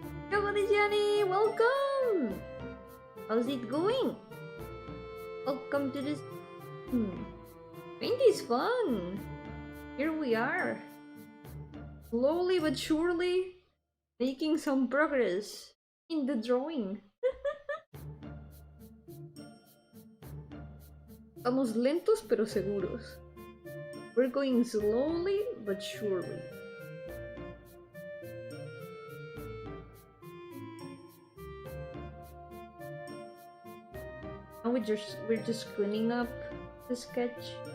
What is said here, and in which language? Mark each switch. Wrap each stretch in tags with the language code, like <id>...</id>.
<en>Yo, Gardenia, welcome! How's it going? Welcome to this... Paint is fun! Here we are. Slowly but surely making some progress in the drawing.</en> <es>Vamos lentos pero seguros.</es> <en>We're going slowly but surely. Now we're just cleaning up the sketch.</en>